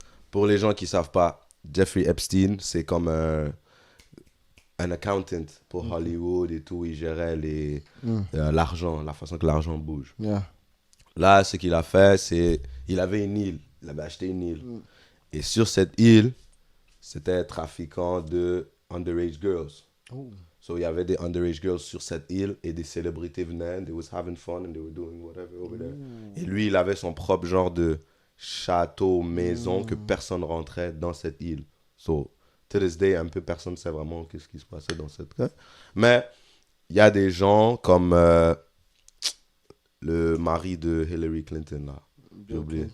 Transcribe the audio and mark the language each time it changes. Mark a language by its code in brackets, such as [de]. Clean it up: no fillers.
[fr] Pour les gens qui ne savent pas, Jeffrey Epstein, c'est comme un accountant pour Hollywood et tout. Il gérait l'argent, la façon que l'argent bouge. Yeah. Là, ce qu'il a fait, c'est il avait une île. Il avait acheté une île. Et sur cette île, c'était trafiquant de underage girls. So, il y avait des underage girls sur cette île et des célébrités venaient. [en] They was having fun and they were doing whatever over there. [fr] Et lui, il avait son propre genre de château, maison, que personne rentrait dans cette île. So, to this day, un peu personne ne sait vraiment qu'est-ce qui se passait dans cette cas. Mais il y a des gens comme le mari de Hillary Clinton, là. J'ai oublié.